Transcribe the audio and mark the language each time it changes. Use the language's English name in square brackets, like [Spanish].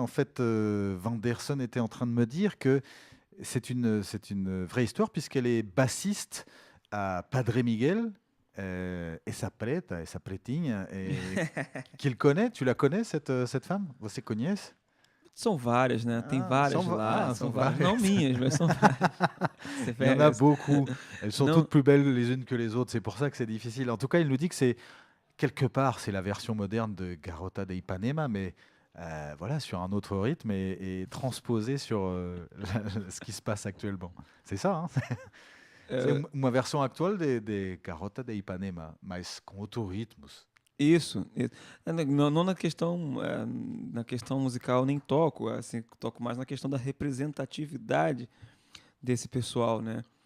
[French] En fait, Vanderson était en train de me dire que c'est une vraie histoire puisqu'elle est bassiste à Padre Miguel et sa preta, et sa pretinha, et qu'il connaît. Tu la connais, cette femme? [Portuguese] Você conhece? São várias, né? Tem várias lá. são várias. várias. Não minhas, mas são várias. [French] Il y en a beaucoup. Elles sont toutes plus belles les unes que les autres. C'est pour ça que c'est difficile. En tout cas, il nous dit que c'est quelque part, c'est la version moderne de Garota de Ipanema, mais voilà, sur un autre rythme et transposé sur ce qui se passe actuellement. C'est ça, hein? [Portuguese] C'est uma versão atual de Garota de Ipanema, mas com outros ritmos. Isso. Não na questão musical nem toco, assim, toco mais na questão da representatividade desse pessoal, né?